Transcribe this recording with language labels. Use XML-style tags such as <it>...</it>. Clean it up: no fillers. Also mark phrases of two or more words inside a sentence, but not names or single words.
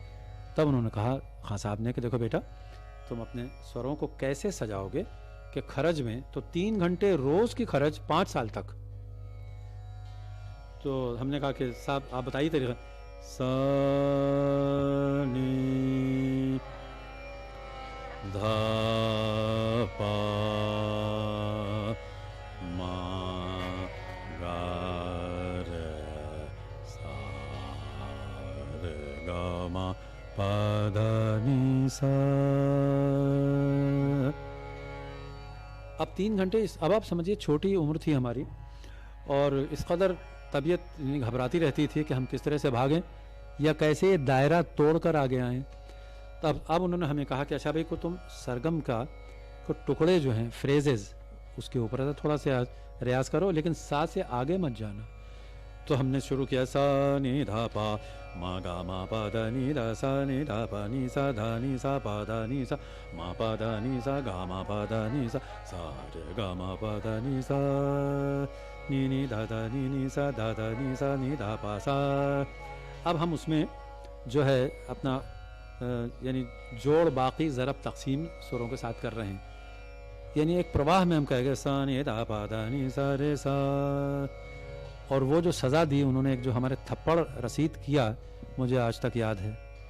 <hi>तब उन्होंने कहा खान साहब ने कि देखो बेटा, तुम अपने स्वरों को कैसे सजाओगे कि खरज में तो 3 घंटे रोज की खरज 5 साल तक। तो हमने कहा कि साहब आप बताइए तरीका। सा नी धा पा मा गा रे सा रे गा मा पा धा नी सा। अब 3 घंटे, अब आप समझिए छोटी उम्र थी हमारी और इस कदर तबीयत घबराती रहती थी कि हम किस तरह से भागें या कैसे ये दायरा तोड़कर आगे आएँ। तब अब उन्होंने हमें कहा कि अच्छा भाई को तुम सरगम का को टुकड़े जो हैं, फ्रेजेस, उसके ऊपर थोड़ा सा रियाज करो, लेकिन साथ से आगे मत जाना। तो हमने शुरू किया सा नी धा पा मा गा मा पा धा नी धा सा नी धा पा नी सा धा नी सा पा धा नी सा मा पा धा नी सा गा मा पा धा नी सा रे गा मा पा धा नी सा नी नी धा धा नी सा धा धा नी सा नी धा पा सा। अब हम उसमें जो है अपना यानी जोड़ बाकी ज़रब तकसीम सुरों के साथ कर रहे हैं, यानी एक प्रवाह में हम कह गए सा नी धा पा धा नी सा रे सा। और वो जो सज़ा दी उन्होंने, एक जो हमारे थप्पड़ रसीद किया, मुझे आज तक याद है।</hi>